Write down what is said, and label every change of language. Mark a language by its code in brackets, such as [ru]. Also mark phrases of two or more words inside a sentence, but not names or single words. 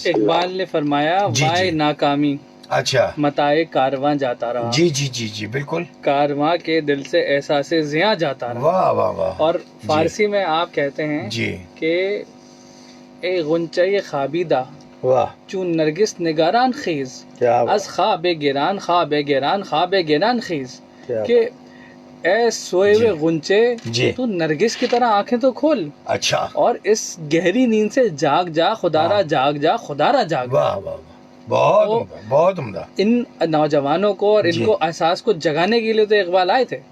[ur] اقبال نے فرمایا وائے ناکامی اچھا متائے کارواں جاتا رہا. جی جی جی جی بالکل. کارواں کے دل سے احساس زیاں جاتا رہا. واہ واہ واہ. اور فارسی میں آپ کہتے ہیں جی کہ [fa] اے غنچۂ خوابیدہ [ur] واہ [fa] چون نرگس نگاران خیز، از خواب گران خواب گران خواب گران خیز، [ur] کہ اے سوئے ہوئے غنچے تو نرگس کی طرح آنکھیں تو کھول. اچھا. اور اس گہری نیند سے جاگ جا خدارا، جاگ جا خدارا جاگ. واہ واہ، بہت عمدہ. ان نوجوانوں کو اور ان کو احساس کو جگانے کے لیے تو اقبال آئے تھے.